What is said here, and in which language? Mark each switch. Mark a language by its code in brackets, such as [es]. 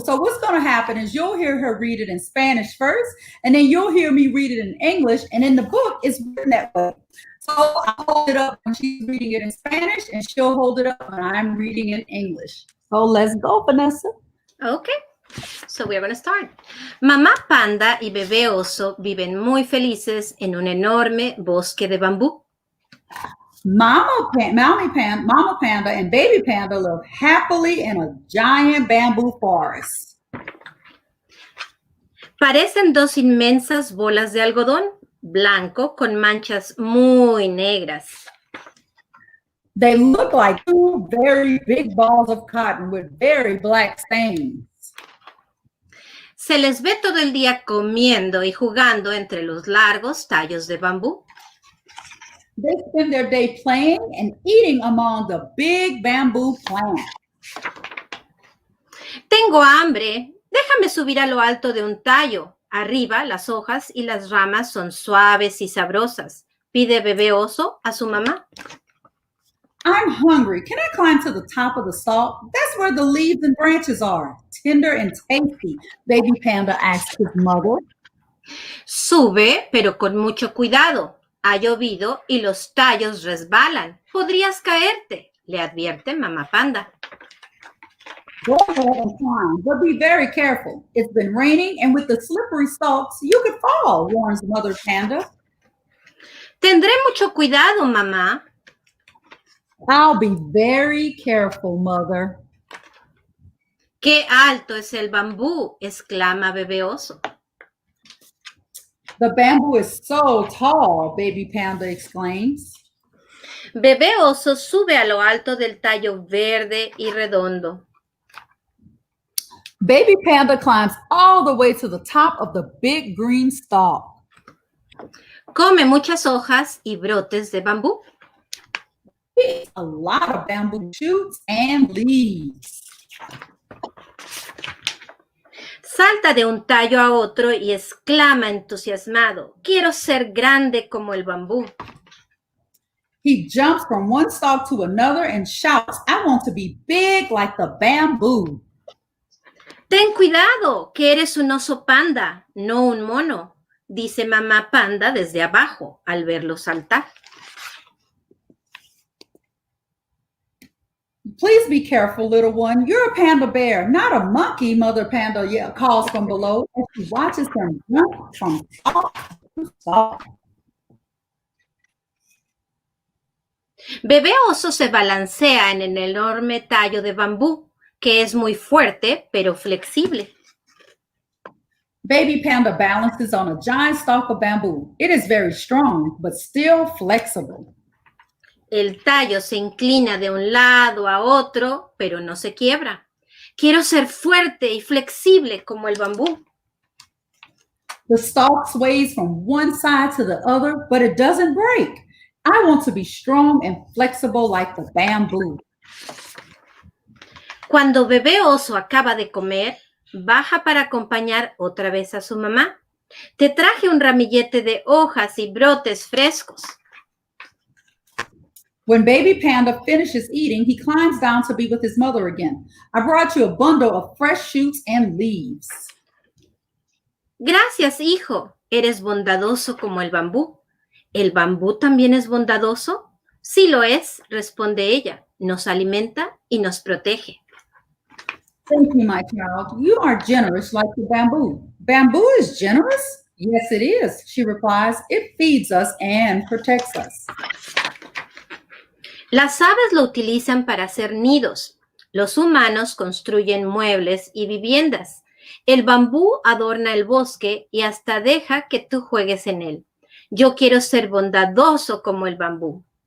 [en] So what's going to happen is you'll hear her read it in Spanish first, and then you'll hear me read it in English. And in the book, it's written that way. So I hold it up when she's reading it in Spanish, and she'll hold it up when I'm reading in English. So let's go, Vanessa. Okay, so we're going to start. [es] Mamá panda y bebé oso viven muy felices en un enorme bosque de bambú. [en] Mama panda and baby panda live happily in a giant bamboo forest. [es] Parecen dos inmensas bolas de algodón blanco con manchas muy negras. [en] They look like two very big balls of cotton with very black stains. [es] Se les ve todo el día comiendo y jugando entre los largos tallos de bambú. [en] They spend their day playing and eating among the big bamboo plants. [es] Tengo hambre. Déjame subir a lo alto de un tallo. Arriba, las hojas y las ramas son suaves y sabrosas. Pide bebé oso a su mamá. [en] I'm hungry. Can I climb to the top of the stalk? That's where the leaves and branches are. Tender and tasty, baby panda asks his mother. [es] Sube, pero con mucho cuidado. Ha llovido y los tallos resbalan. Podrías caerte, le advierte mamá panda. [en] Go ahead and climb, but be very careful. It's been raining, and with the slippery stalks, you could fall, warns mother panda. [es] Tendré mucho cuidado, mamá. [en] I'll be very careful, mother. [es] ¡Qué alto es el bambú!, exclama bebé oso. [en] The bamboo is so tall, baby panda exclaims. [es] Bebé oso sube a lo alto del tallo verde y redondo. [en] Baby panda climbs all the way to the top of the big green stalk. [es] Come muchas hojas y brotes de bambú. [en] He eats a lot of bamboo shoots and leaves. [es] Salta de un tallo a otro y exclama entusiasmado, quiero ser grande como el bambú. [en] He jumps from one stalk to another and shouts, I want to be big like the bamboo. [es] Ten cuidado, que eres un oso panda, no un mono, dice mamá panda desde abajo al verlo saltar. [en] Please be careful, little one. You're a panda bear, not a monkey, mother panda calls from below as she watches him jump from stalk to stalk. [es] Bebé oso se balancea en el enorme tallo de bambú, que es muy fuerte pero flexible. [en] Baby panda balances on a giant stalk of bamboo. It is very strong, but still flexible. [es] El tallo se inclina de un lado a otro, pero no se quiebra. Quiero ser fuerte y flexible como el bambú. [en] The stalk sways from one side to the other, but it doesn't break. I want to be strong and flexible like the bamboo. [es] Cuando bebé oso acaba de comer, baja para acompañar otra vez a su mamá. Te traje un ramillete de hojas y brotes frescos. [en] When baby panda finishes eating, he climbs down to be with his mother again. I brought you a bundle of fresh shoots and leaves. [es] Gracias, hijo. Eres bondadoso como el bambú. ¿El bambú también es bondadoso? Sí lo es, responde ella. Nos alimenta y nos protege. [en] Thank you, my child. You are generous like the bamboo. Bamboo is generous? Yes, it is, she replies. It feeds us and protects us. [es] Las aves lo utilizan para hacer nidos. Los humanos construyen muebles y viviendas. El bambú adorna el bosque y hasta deja que tú juegues en él. Yo quiero ser bondadoso como el bambú.